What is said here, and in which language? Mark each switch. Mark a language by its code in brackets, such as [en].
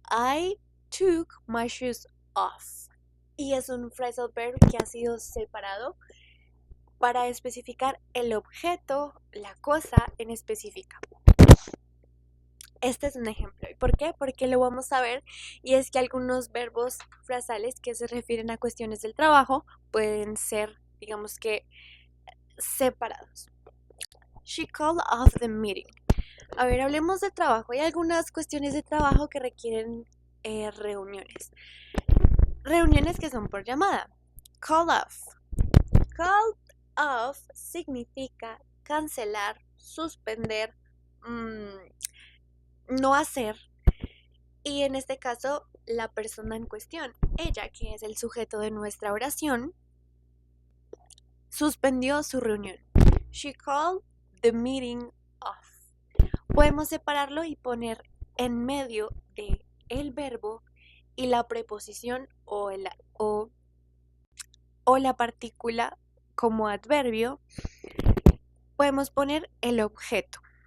[en] I took my shoes off. [es] Y es un phrasal verb que ha sido separado para especificar el objeto, la cosa en específica. Este es un ejemplo. ¿Y por qué? Porque lo vamos a ver, y es que algunos verbos frasales que se refieren a cuestiones del trabajo pueden ser, digamos que, separados. [en] She called off the meeting. [es] A ver, hablemos de trabajo. Hay algunas cuestiones de trabajo que requieren reuniones. Reuniones que son por llamada. Call off. Call off significa cancelar, suspender, no hacer. Y en este caso, la persona en cuestión, ella, que es el sujeto de nuestra oración, suspendió su reunión. [en] She called the meeting off. [es] Podemos separarlo y poner en medio de el verbo y la preposición o la partícula como adverbio. Podemos poner el objeto.